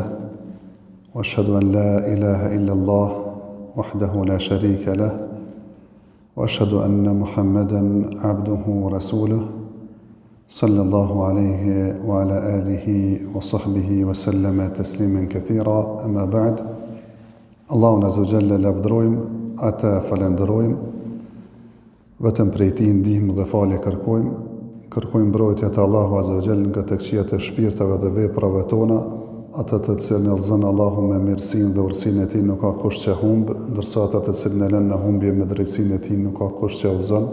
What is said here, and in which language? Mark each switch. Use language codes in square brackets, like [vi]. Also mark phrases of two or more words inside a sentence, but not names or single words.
[ar] وأشهد أن لا إله إلا الله وحده لا شريك له وأشهد أن محمدا عبده ورسوله صلى الله عليه وعلى آله وصحبه وسلم تسليما كثيرا أما بعد [sq] Allahun [ar] عز وجل [sq] lavdërojmë, ata falenderojmë, vetëm prej tij ndihmë dhe falje kërkojmë mbrojtje te Allahu [ar] عز وجل [sq] nga të këqijat e shpirtave dhe veprave tona, ata të cilën e udhëzon Allahu me mirësinë dhe urtësinë e tij nuk ka kush që humb, ndërsa ata të cilën e lën në humbje me drejtsinë e tij nuk ka kush që udhëzon.